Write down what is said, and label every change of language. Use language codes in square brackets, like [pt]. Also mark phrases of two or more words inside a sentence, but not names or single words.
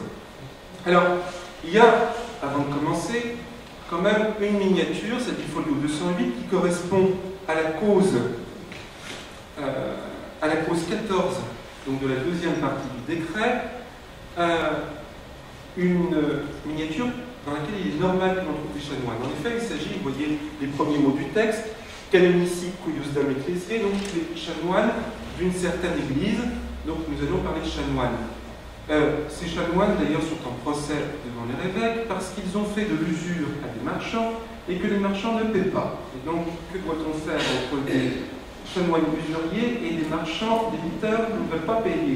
[fr] Alors, il y a, avant de commencer, quand même une miniature, c'est du folio 208, qui correspond à la cause 14, donc de la deuxième partie du décret, une miniature dans laquelle il est normal que l'on trouve des chanoines. En effet, il s'agit, vous voyez les premiers mots du texte, [la] canonici cuiusdam ecclesiae, [fr] donc les chanoines d'une certaine église, donc nous allons parler de chanoines. Ces chanoines, d'ailleurs, sont en procès devant les évêques parce qu'ils ont fait de l'usure à des marchands et que les marchands ne paient pas. Et donc, que doit-on faire entre des chanoines usuriers et des marchands, des débiteurs qui ne veulent pas payer?